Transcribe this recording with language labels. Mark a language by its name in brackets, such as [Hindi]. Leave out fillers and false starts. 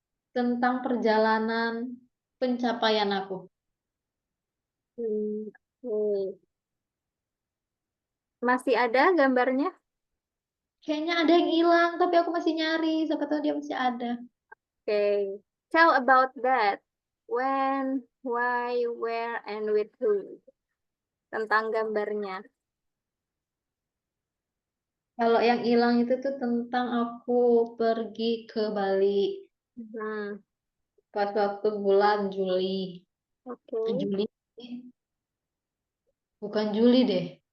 [Indonesian] Tentang perjalanan pencapaian aku. Oke. Masih ada gambarnya? Kayaknya ada yang hilang, tapi aku masih nyari. Siapa tahu dia masih ada. [English] Oke. Tell about that. When, why, where, and with who. [Indonesian] Tentang gambarnya. Kalau yang hilang itu tuh tentang aku pergi ke Bali pas waktu bulan Juli. Oke. Juli, bukan Juli deh.